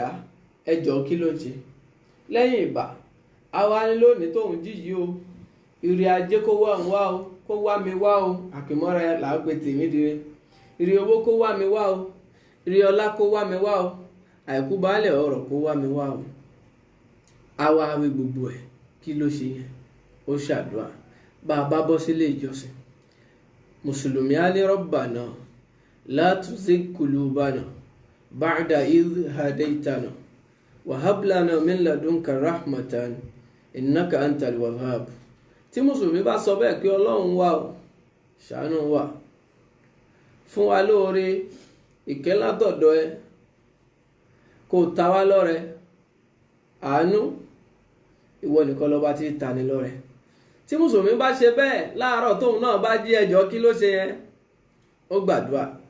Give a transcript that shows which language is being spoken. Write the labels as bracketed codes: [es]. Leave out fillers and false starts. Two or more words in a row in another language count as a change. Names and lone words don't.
[yo] ẹjọ́ kí ló ń ṣe lẹ́yìn ìbà àwa ni lónìí tóun jí yìí o ire ajé kó wá òun wá o kó wá mi wá o àkìmọ́ra làá pe tèmi dire ire owó kó wá mi wá o ire ọlá kó wá mi wá o àìkú baálẹ̀ ọ̀rọ̀ kó wá mi wá o àwa wí gbogbo ẹ̀ kí ló ṣe yẹn ó ṣàdúrà bá a bá bọ́ sílé ìjọsìn mùsùlùmí á ní [ar] ربنا لا تزغ قلوبنا بعد إذ هديتنا وهب لنا من لدنك رحمة إنك أنت الوهاب [yo] tí mùsùlùmí bá sọ bẹ́ẹ̀ pé ọlọ́run wà ó ṣàánú wa fún wa lóore ìkẹ́ látọ̀dọ̀ ẹ kó ta wá lọ́rẹ àánú ìwọ nìkan lọ́ba tí ta ni lọ́rẹ tí mùsùlùmí bá ṣe bẹ́ẹ̀ láàárọ̀ tóun náà bá jí ẹjọ́ kí ló ṣe yẹn ó gbàdúrà